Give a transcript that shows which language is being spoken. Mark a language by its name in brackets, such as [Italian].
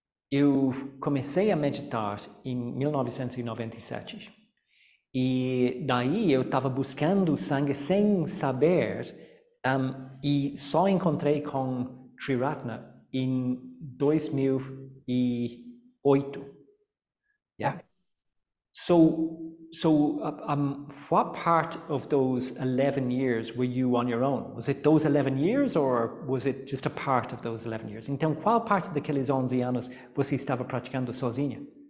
[Portuguese] Eu comecei a meditar em 1997 e daí eu estava buscando sangue sem saber e só encontrei com Triratna em 2008. [English] Yeah. So, what part of those 11 years were you on your own? Was it those 11 years or was it just a part of those 11 years? [Portuguese] Então, qual parte daqueles 11 anos você estava praticando sozinha?